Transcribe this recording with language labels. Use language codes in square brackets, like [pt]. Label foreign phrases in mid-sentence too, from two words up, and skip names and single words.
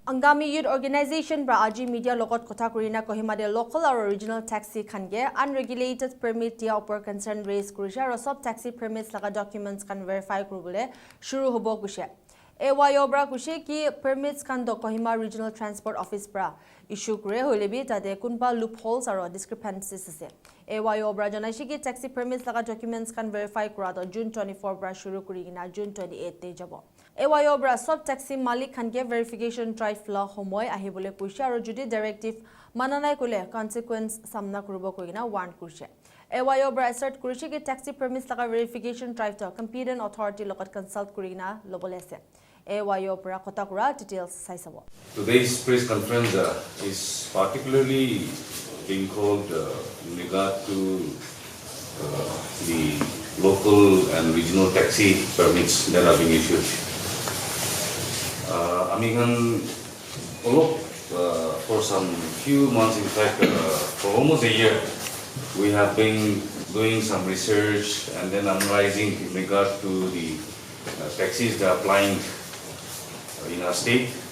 [nag] Angami Youth Organization bra aji media logot kotha kurina Kohima de [en] local or original taxi [nag] khange [en] unregulated permit [nag] dia upor [en] concern raise [nag] kurisha ro sob [en] taxi permits [nag] laga documents kan verify kurubole shuru hobo kushe AYO bra kushe ki permits kan do Kohima Regional Transport Office bra issue kure holebi tade kunba loopholes aro discrepancies ase AYO bra janaishi ki [en] taxi permits [nag] laga documents kan verify kura do June 24 bra shuru kurigina June 28 te jabo AYO bra sob taxi malik khanke [en] verification drive [nag] la homoy ahibole kuisha aro judi directive mananai kule consequence samna kurubo koina warn kurse AYO bra assert kurishi ki [en] taxi permits [nag] laga [en] verification drive [nag] to [en] competent authority [nag] lokat consult kurina lobole ase AYO bra kota kura details saisabo. [en] Today's press conference is particularly being called in regard to the local and regional taxi permits that are being issued. For some few months, in fact, for almost a year, we have been doing some research and then analyzing in regard to the taxis that are applying in our state.